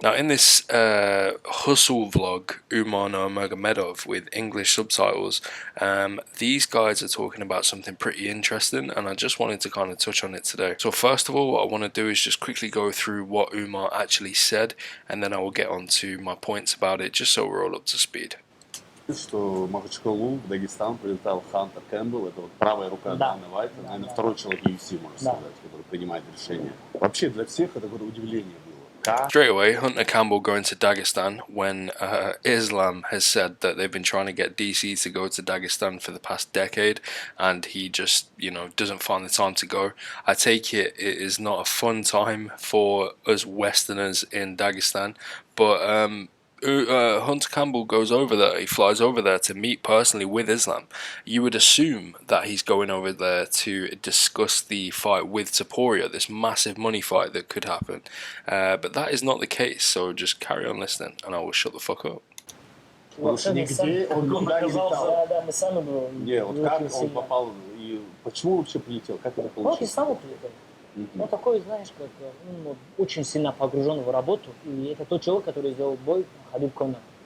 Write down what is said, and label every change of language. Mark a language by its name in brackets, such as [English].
[English] Now, in this hustle vlog, Umar Nurmagomedov with English subtitles, these guys are talking about something pretty interesting, and I just wanted to kind of touch on it today. So first of all, what I want to do is just quickly go through what Umar actually said, and then I will get on to my points about it, just so we're all up to speed. [Russian] Что Махачкалу в Дагестан прилетал Хантер Кэмпбелл, это вот правая рука Дана Уайта, наверное, второй человек UFC, можно сказать, который принимает решения. Вообще для всех это какое-то удивление было. [English] Straight away, Hunter Campbell going to Dagestan when Islam has said that they've been trying to get DC to go to Dagestan for the past decade, and he just, doesn't find the time to go. I take it is not a fun time for us Westerners in Dagestan, but Hunter Campbell goes over there, he flies over there to meet personally with Islam. You would assume that he's going over there to discuss the fight with Topuria, this massive money fight that could happen. But that is not the case, so just carry on listening and I will shut the fuck up. [Russian] Нигде он никуда не летал. Да, мы сами были. Не, вот как он попал и почему вообще прилетел? Как это получилось? Вот и сам прилетел. Он такой, знаешь, как очень сильно погружен в работу. И это тот человек, который сделал бой Хабиб Конор.